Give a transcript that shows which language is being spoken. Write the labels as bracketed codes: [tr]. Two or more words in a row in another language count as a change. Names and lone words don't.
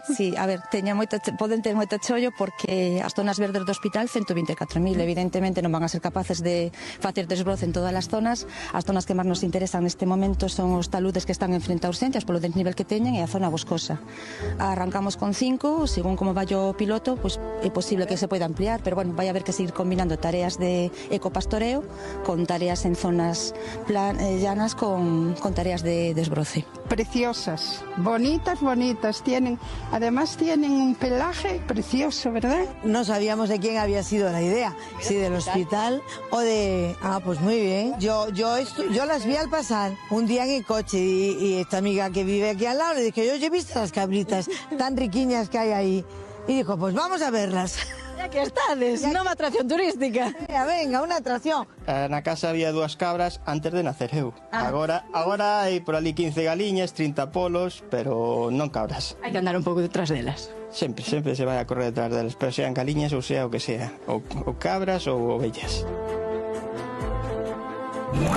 [gl] Sí, a ver, poden ter moito chollo porque as zonas verdes do hospital, 124.000, evidentemente non van a ser capaces de facer desbroce en todas as zonas. As zonas que máis nos interesan neste momento son os taludes que están en frente a urxencias polo desnivel que teñen e a zona boscosa. Arrancamos con 5, según como vai o piloto, pois é posible que se poida ampliar, pero bueno, vai haber que seguir combinando tareas de ecopastoreo con tareas en zonas llanas con tareas de desbroce. [es] Preciosas, bonitas, además tienen un pelaje precioso, ¿verdad? No sabíamos de quién había sido la idea, si del hospital o de... Ah, pues muy bien. Yo las vi al pasar un día en el coche y esta amiga que vive aquí al lado le dije, yo he visto las cabritas tan riquiñas que hay ahí. Y dijo, pues vamos a verlas. [gl] Ya que estades, nova atracción turística. Venga, unha atracción. Na casa había 2 cabras antes de nacer eu. Agora hai por ali 15 galiñas, 30 polos, pero non cabras. Hai que andar un pouco detrás delas. Sempre se vai a correr detrás delas, pero sean galiñas ou sea o que sea, ou cabras ou ovellas.